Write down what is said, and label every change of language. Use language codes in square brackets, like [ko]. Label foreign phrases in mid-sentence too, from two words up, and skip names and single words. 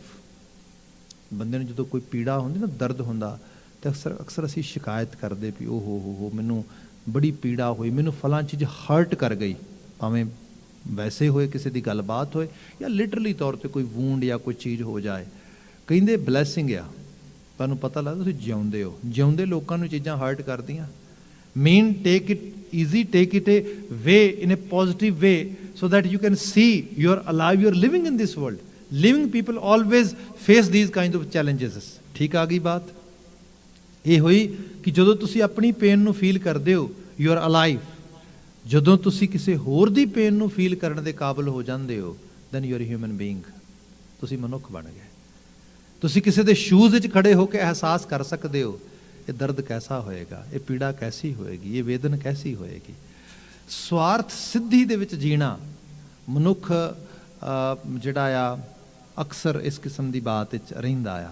[pa] ਬੰਦੇ ਨੂੰ ਜਦੋਂ ਕੋਈ ਪੀੜਾ ਹੁੰਦੀ ਨਾ, ਦਰਦ ਹੁੰਦਾ, ਤੇ ਅਕਸਰ ਅਸੀਂ ਸ਼ਿਕਾਇਤ ਕਰਦੇ ਵੀ ਓ ਹੋ ਮੈਨੂੰ ਬੜੀ ਪੀੜਾ ਹੋਈ, ਮੈਨੂੰ ਫਲਾਂ ਚੀਜ਼ ਹਰਟ ਕਰ ਗਈ, ਭਾਵੇਂ ਵੈਸੇ ਹੋਏ, ਕਿਸੇ ਦੀ ਗੱਲਬਾਤ ਹੋਏ, ਜਾਂ ਲਿਟਰਲੀ ਤੌਰ 'ਤੇ ਕੋਈ ਵੂੰਡ ਜਾਂ ਕੋਈ ਚੀਜ਼ ਹੋ ਜਾਏ। ਕਹਿੰਦੇ ਬਲੈਸਿੰਗ ਆ, ਤੁਹਾਨੂੰ ਪਤਾ ਲੱਗਦਾ ਤੁਸੀਂ ਜਿਉਂਦੇ ਹੋ। ਜਿਉਂਦੇ ਲੋਕਾਂ ਨੂੰ ਚੀਜ਼ਾਂ ਹਰਟ ਕਰਦੀਆਂ। [en] Man take it easy, take it a way in a positive way, so that you can see you are alive, you are living in this world. Living people always face these kinds of challenges. [pa] ਠੀਕ ਆ ਗਈ ਬਾਤ? ਇਹ ਹੋਈ ਕਿ ਜਦੋਂ ਤੁਸੀਂ ਆਪਣੀ ਪੇਨ ਨੂੰ ਫੀਲ ਕਰਦੇ ਹੋ, [en] you are alive. [pa] ਜਦੋਂ ਤੁਸੀਂ ਕਿਸੇ ਹੋਰ ਦੀ ਪੇਨ ਨੂੰ ਫੀਲ ਕਰਨ ਦੇ ਕਾਬਿਲ ਹੋ ਜਾਂਦੇ ਹੋ, [en] then you are a human being. [pa] ਤੁਸੀਂ ਮਨੁੱਖ ਬਣ ਗਏ। ਤੁਸੀਂ ਕਿਸੇ ਦੇ ਸ਼ੂਜ਼ ਵਿੱਚ ਖੜੇ ਹੋ ਕੇ ਅਹਿਸਾਸ ਕਰ ਸਕਦੇ ਹੋ ਇਹ ਦਰਦ ਕੈਸਾ ਹੋਏਗਾ, ਇਹ ਪੀੜਾ ਕੈਸੀ ਹੋਏਗੀ, ਇਹ ਵੇਦਨ ਕੈਸੀ ਹੋਏਗੀ। ਸਵਾਰਥ ਸਿੱਧੀ ਦੇ ਵਿੱਚ ਜੀਣਾ ਮਨੁੱਖ ਜਿਹੜਾ ਆ ਅਕਸਰ ਇਸ ਕਿਸਮ ਦੀ ਬਾਤ ਵਿੱਚ ਰਹਿੰਦਾ ਆ।